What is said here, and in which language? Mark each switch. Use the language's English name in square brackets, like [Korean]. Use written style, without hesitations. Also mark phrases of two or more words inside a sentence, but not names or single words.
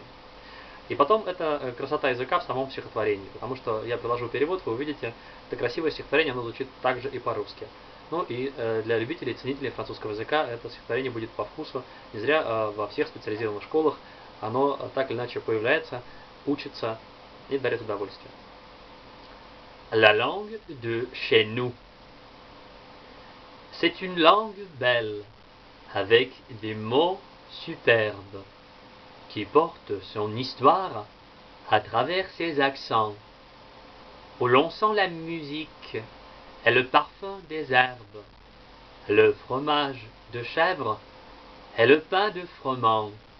[Russian] И потом это красота языка в самом стихотворении, потому что я приложу перевод, вы увидите, это красивое стихотворение, оно звучит также и по-русски. Ну и для любителей, ценителей французского языка это стихотворение будет по вкусу. Не зря во всех специализированных школах оно так или иначе появляется, учится и дарит удовольствие. [French] La langue de chez nous. C'est une langue belle, avec des mots superbes, qui porte son histoire à travers ses accents, où l'on sent la musique et le parfum des herbes, le fromage de chèvre et le pain de froment.